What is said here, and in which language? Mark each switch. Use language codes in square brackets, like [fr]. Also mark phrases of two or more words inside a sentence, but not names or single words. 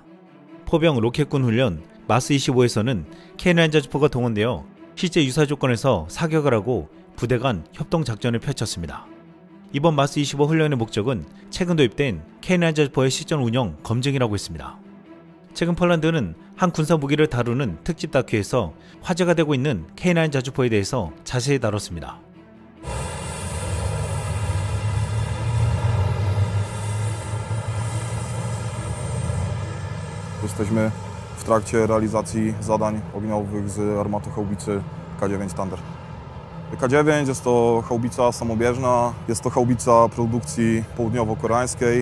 [ko] 포병 로켓군 훈련 마스25에서는 K9 자주포가 동원되어 실제 유사 조건에서 사격을 하고 부대 간 협동 작전을 펼쳤습니다. 이번 마스25 훈련의 목적은 최근 도입된 K9 자주포의 실전 운영 검증이라고 했습니다. 최근 폴란드는 한 군사 무기를 다루는 특집 다큐에서 화제가 되고 있는 K9 자주포에 대해서 자세히 다뤘습니다. [pl] Jesteśmy w trakcie realizacji zadań ogniowych z armaty haubicy K9 Thunder. K9 jest to haubica samobieżna, jest to haubica produkcji południowo-koreańskiej.